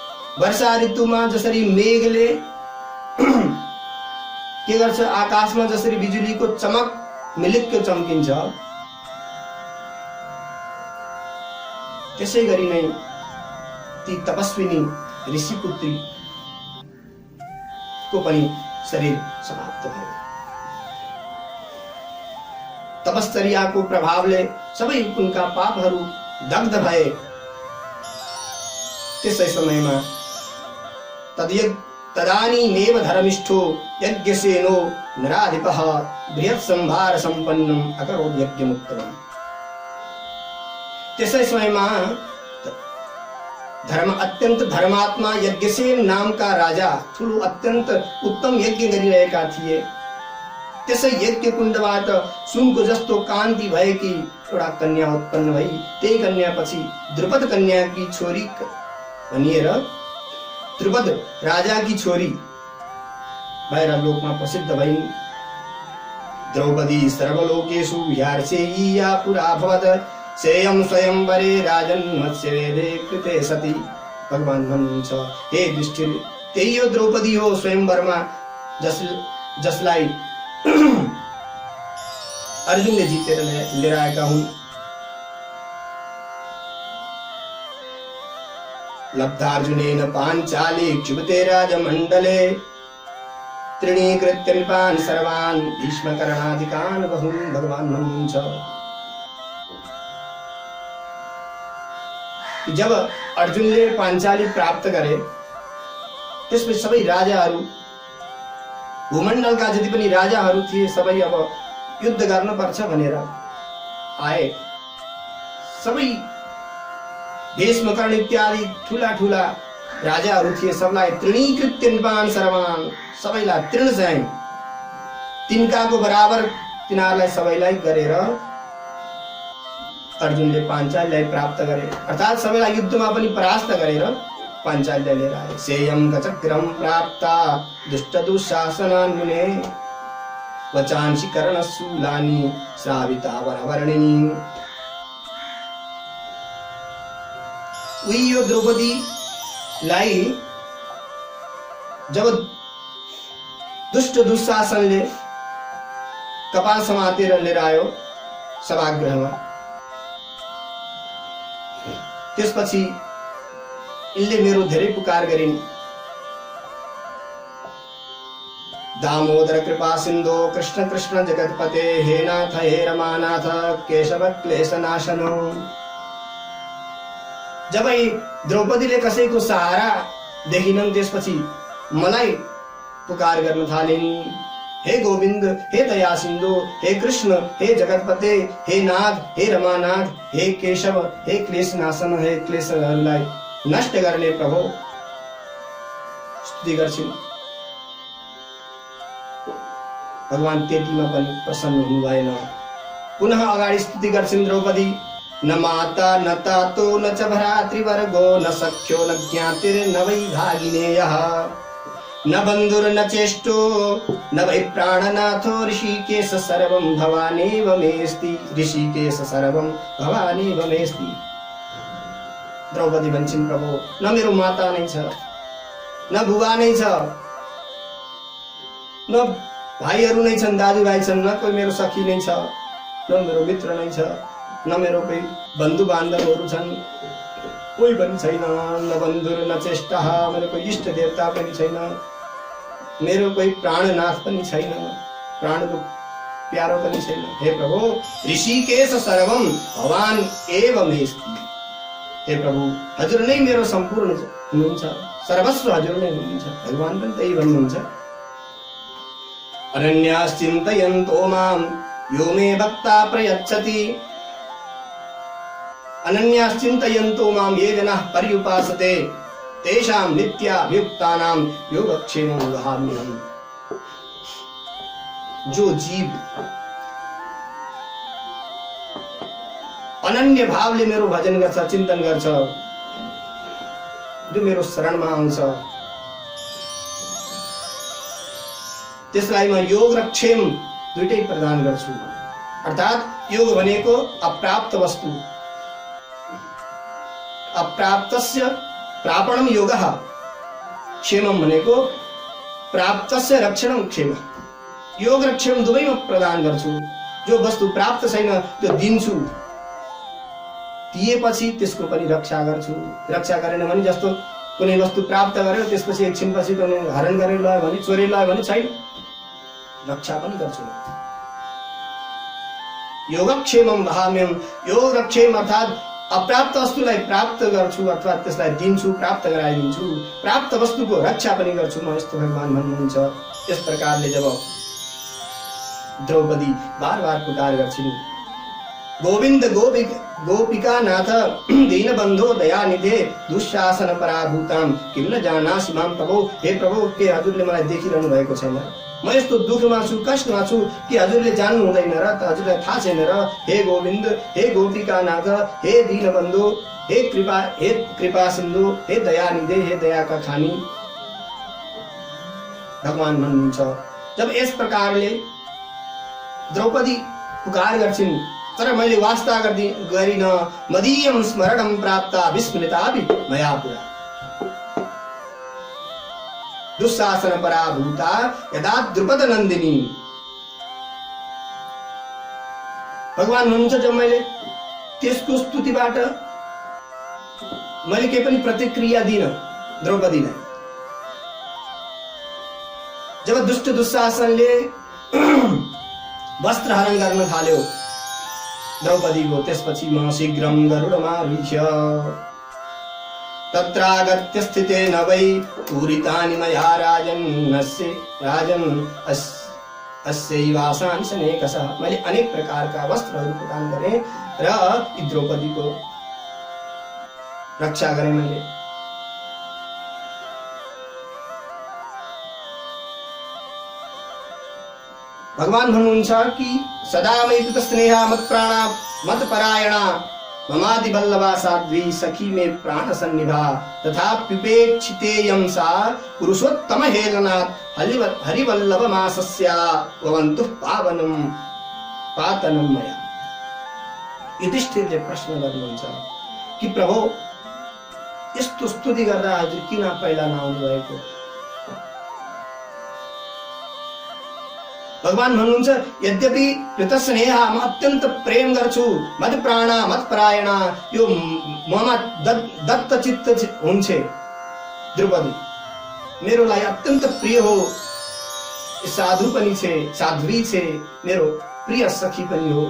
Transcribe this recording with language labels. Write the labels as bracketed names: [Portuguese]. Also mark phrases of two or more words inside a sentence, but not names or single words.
[Nepali] वर्षा ऋतुमा जसरी मेघले के गर्छ, आकाशमा जसरी बिजुलीको चमक मिलिक्क चम्किन्छ, त्यसै गरी नै ती तपस्विनी ऋषिपुत्री को पनि शरीर समाप्त भयो। तपश्चर्याको प्रभावले सबै उनका पापहरू दग्ध भए। त्यसै समयमा [Sanskrit] तदानीमेव धर्मिष्ठो यज्ञसेनो नराधिपः बृहत् सम्भार सम्पन्नम अकरोत् यज्ञमुत्तमम्। [Nepali] त्यसै समयमा अत्यंत धर्मात्मा यज्ञसेन नामका राजा ठुलो अत्यंत उत्तम यज्ञ गरिरहेका थिए। त्यसै यज्ञ कुण्डबाट सुनको जस्तो कान्ति भएकी एउटा कन्या उत्पन्न भई, त्यही कन्यापछि द्रुपद कन्याकी छोरी भनिएर द्रुपद राजाकी छोरी भएर लोकमा प्रसिद्ध भइन्। [Sanskrit] द्रौपदी सर्वलोकेषु ह्यार्चेयीया पुरा भवत्, सेयं स्वयंवरे राजन् मत्स्यवेदे कृते सती। [Nepali] भगवान भन्नुहुन्छ, हे युधिष्ठिर, त्यही यो द्रौपदी हो स्वयंवरमा जसलाई अर्जुनले जितेर लिएर आएका हुन्। [Sanskrit] लब्धार्जुनेन पाञ्चाली क्षुभिते राजमण्डले, तृणीकृत्य नृपान् सर्वान् भीष्मकर्णादिकान् बहून्। [Nepali] भगवान भन्नुहुन्छ, जब अर्जुनले पाञ्चाली प्राप्त गरे, त्यसपछि सबै राजाहरू, भूमण्डलका जति पनि राजाहरू थिए, सबै अब युद्ध गर्नुपर्छ भनेर आए। सबै भीष्म कर्ण इत्यादि ठुला ठुला राजाहरू थिए, सबलाई [Sanskrit] तृणीकृत्य नृपान् सर्वान्, [Nepali] सबैलाई तृण चाहिँ तिनकाको बराबर तिनीहरूलाई सबैलाई गरेर अर्जुनले पाञ्चालीलाई प्राप्त गरे, अर्थात् सबैलाई युद्धमा पनि परास्त गरेर पाञ्चालीलाई लिएर आए। [Sanskrit] सेयं गचक्रम प्राप्ता दुष्ट दुःशासनान्मुने, वचांसि कर्णशूलानि श्राविता वरवर्णिनी। [Nepali] उही यो द्रौपदीलाई जब दुष्ट दुःशासनले कपाल समातेर लिएर आयो सभागृहमा, त्यसपछि इनले मेरो धेरै पुकार गरिन्। [Sanskrit] दामोदर कृपा सिन्धो कृष्ण कृष्ण जगतपते, हे नाथ हे रमानाथ केशव क्लेशनाशनो। [Nepali] जब द्रौपदीले कसैको सहारा देखिनन्, त्यसपछि मलाई पुकार गर्न थालिन्। हे गोविन्द, हे दया सिन्धु, हे कृष्ण, हे जगतपते, हे नाथ, हे रमानाथ, हे केशव, हे क्लेशनाशन, हे क्लेशहरूलाई नष्ट गर्ने प्रभु, स्तुति गर्छिन्। भगवान त्यतिमा पनि प्रसन्न हुनु भएन। पुनः अगाडि स्तुति गर्छिन् द्रौपदी। [Sanskrit] न माता न तातो न च भ्रातृवर्गो, न सख्यो न ज्ञातिर्न वै भागिनेयः, न बन्धुर न चेष्टो न वै प्राणनाथो, ऋषिकेश सर्वं भवानेव मेस्ति, ऋषिकेश सर्वं भवानेव मेस्ति। [Nepali] द्रौपदी भन्छिन्, प्रभु, न मेरो माता नै छ, न बुबा नै छ, न भाइहरू नै छन्, दाजुभाइ छन्, न कोही मेरो सखी नै छ, न मेरो मित्र नै छ, न मेरो कोही बन्धु बान्धवहरू छन्, कोही पनि छैन। [Sanskrit] न बन्धुर न चेष्टा, [Nepali] मेरो कोही इष्ट देवता पनि छैन, मेरो कोही प्राणनाथ पनि छैन, प्राणको प्यारो पनि छैन। हे प्रभु, [Sanskrit] ऋषिकेश सर्वम भवान एव मेस्ति। [Nepali] हे प्रभु, हजुर नै मेरो सम्पूर्ण हुनुहुन्छ, सर्वस्व हजुर नै हुनुहुन्छ। भगवान पनि त्यही भन्नुहुन्छ। [Sanskrit] अनन्याश्चिन्तयन्तो मां यो मे भक्ता प्रयच्छति, अनन्याश्चिन्तयन्तो मां ये जनाः पर्युपासते, तेषां नित्याभियुक्तानां योगक्षेमं वहाम्यहम्। [Nepali] जो जीव अनन्य भावले मेरो भजन गर्छ, चिन्तन गर्छ, जो मेरो शरणमा आउँछ, त्यसलाई म योग र क्षेम दुईटै प्रदान गर्छु। अर्थात् योग भनेको अप्राप्त वस्तु, [Sanskrit] अप्राप्तस्य प्रापणम योगः, [Nepali] क्षेमम भनेको [Sanskrit] प्राप्तस्य रक्षणम क्षेम, [Nepali] योग र क्षेम दुवैमा प्रदान गर्छु। जो वस्तु प्राप्त छैन त्यो दिन्छु, दिएपछि त्यसको पनि रक्षा गर्छु। रक्षा गरेन भने जस्तो कुनै वस्तु प्राप्त गर्यो त्यसपछि एकछिनपछि कुनै हरण गरेर लयो भने, चोरेर लयो भने छैन, रक्षा पनि गर्छु। [Sanskrit] योगक्षेमम वहाम्यम, [Nepali] योग र क्षेम अर्थात् अप्राप्त वस्तुलाई प्राप्त गर्छु अथवा त्यसलाई दिन्छु, प्राप्त गराइदिन्छु। प्राप्त वस्तुको रक्षा पनि गर्छु म, यस्तो भगवान भन्नुहुन्छ। यस प्रकारले जब द्रौपदी बार बार पुकार गर्छिन्, [Sanskrit] गोविन्द गोपिका नाथ दीनबन्धो दयानिधे दुःशासन पराभूताम किम न जानासि माम प्रभु। [Nepali] हे प्रभु, के हजुरले मलाई देखिरहनु भएको छैन? म यस्तो दुःखमा छु, कष्टमा छु कि हजुरले जान्नु हुँदैन र? त हजुरलाई थाहा छैन र? हे गोविन्द, हे गोपिका नाथ, हे दीनबन्धु, हे कृपा सिन्धु, हे दयानिधे, हे दयाका खानी, भगवान भन्नुहुन्छ। जब यस प्रकारले द्रौपदी पुकार गर्छिन्, तर मैले वास्ता गरिन, [Sanskrit] मदीयम स्मरणम प्राप्ता विस्मृतापि मया पुरा, दुःशासन पराभूता यदा द्रुपद नन्दिनी। [Nepali] भगवान भन्नुहुन्छ, जब मैले त्यसको स्तुतिबाट मैले केही पनि प्रतिक्रिया दिन द्रौपदीलाई, जब दुष्ट दुःशासनले वस्त्र हरण गर्न थाल्यो द्रौपदीको, त्यसपछि म [Sanskrit] शीघ्रम गरुडमारुह्य तत्रागत्य स्थितेन वै पूरितानि मया राजन् अस्यैवासांसनेकशः। [Nepali] मैले अनेक प्रकारका वस्त्रहरू प्रदान गरेँ र द्रौपदीको रक्षा गरेँ मैले। भगवान भन्नुहुन्छ कि [Sanskrit] सदा मयि स्नेहा मत प्राणा मत परायणा ममादि वल्लभा साध्वी सखी मे प्राण सन्निभा तथाप्युपेक्षितेयं सा पुरुषोत्तम हेलनात् हरिवल्लभ मासस्या भवन्तु पातनं मया। [Nepali] युधिष्ठिरले प्रश्न गर्नुहुन्छ कि प्रभु, यस्तो स्तुति गर्दा हजुर किन पहिला नआउनु भएको? भगवान भन्नुहुन्छ, [Sanskrit] यद्यपि कृतस्नेहा [Nepali] म अत्यन्त प्रेम गर्छु, [Sanskrit] मत प्राणा मत परायणा, [Nepali] यो ममा दत्त चित्त हुन्छ द्रौपदी, मेरो लागि अत्यन्त प्रिय हो, साधु पनि छे, साध्वी छे, मेरो प्रिय सखी पनि हो।